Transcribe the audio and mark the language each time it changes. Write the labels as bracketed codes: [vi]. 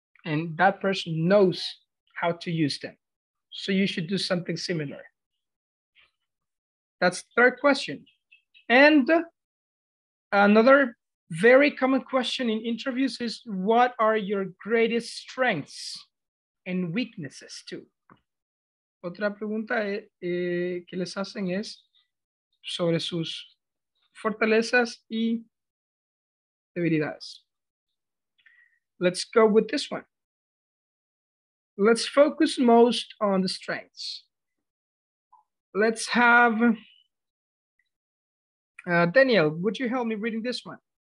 [en] And that person knows how to use them. So you should do something similar. That's the third question. And another very common question in interviews is, what are your greatest strengths and weaknesses too? [es] Otra pregunta que les hacen es sobre sus fortalezas y debilidades. [en] Let's go with this one. Let's focus most on the strengths. Let's have Daniel, would you help me reading this one?